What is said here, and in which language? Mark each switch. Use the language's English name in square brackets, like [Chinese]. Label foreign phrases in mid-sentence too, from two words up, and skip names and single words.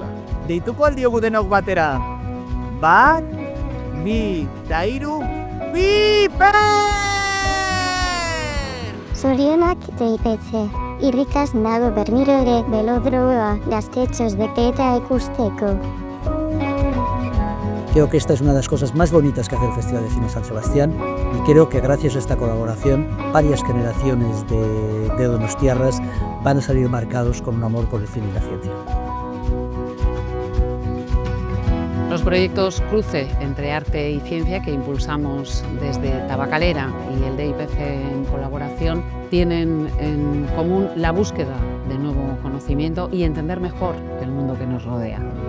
[Basque] Deituko aldiogu denok batera. 1, 2, eta 3, BIPER! Zorionak DIPC. Irrikaz nago bermiro ere belodroa gaztetxoz bete eta ikusteko. [Spanish] Creo que esta es una de las cosas más bonitas que hace el Festival de Cine San Sebastián y creo que gracias a esta colaboración varias generaciones de donostiarras van a salir marcados con un amor por el cine y la ciencia. Los proyectos Cruce entre arte y ciencia que impulsamos desde Tabacalera y el DIPC en colaboración tienen en común la búsqueda de nuevo conocimiento y entender mejor el mundo que nos rodea.